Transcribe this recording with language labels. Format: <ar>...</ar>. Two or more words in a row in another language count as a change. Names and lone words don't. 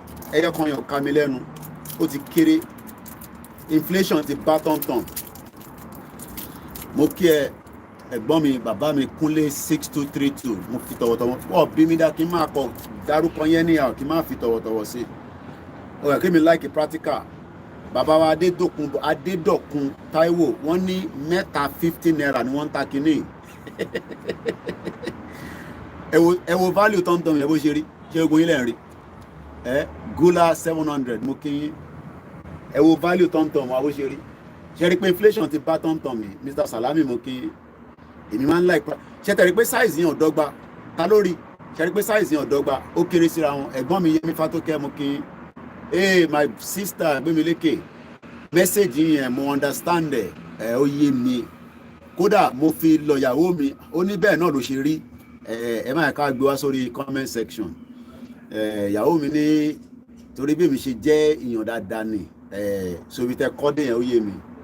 <yo>Ẹyọ kan yàn ká mi lẹ́nu. Ó ti kéré. Inflation ti bá tọ́ntọ̀n. Mo kí ẹ̀gbọ́n mi bàbá mi Kúnlé 6232. Mo fi tọ̀wọ̀tọ̀wọ̀. Wọ́n bí mi dá kí n máa kọ dárúkọ yẹn ní àwọn kí n máa fi tọ̀wọ̀tọ̀wọ̀ sí. Ó yẹ kí mi</yo> <en>like practical.</en> <yo>Bàbá wa Adédọ̀kun Táíwò wọ́n ní mẹ́ta 15 naira ni wọ́n ń ta kínní. Ẹ wo value tọ́ntọ̀n yẹn bó ṣe rí. Ṣé ogun yín lẹ́ ń rí? Gula 700 mo kí yín. Ẹ wo value tọ́ntọ̀n wa bó ṣe rí. Ṣé rí pé inflation ti bá tọ́ntọ̀n mi? Mr. Salami mo kí yín. Èmi máa ń like ṣé tẹ̀rí pé size yẹn ò dọ́gba. Ta ló rí? Ṣé rí pé size yẹn ò dọ́gba. Ó kéré síra wọn. Ẹ̀gbọ́n mi Yẹmí Fátókẹ́ mo kí yín.</yo> <en>Hey my sister Gbémilékè.</en> <yo>Message yẹn mo understand ó yé mi. Kódà mo fi lọ ìyàwó mi. Ó ní bẹ́ẹ̀ náà ló ṣe rí. Ẹ máa ká gbé wá sórí comment section. Ìyàwó mi ní torí bí mi ṣe jẹ́ ìyàn dáadáa ni sobi tẹ kọ́dé yẹn ó yé mi.</yo>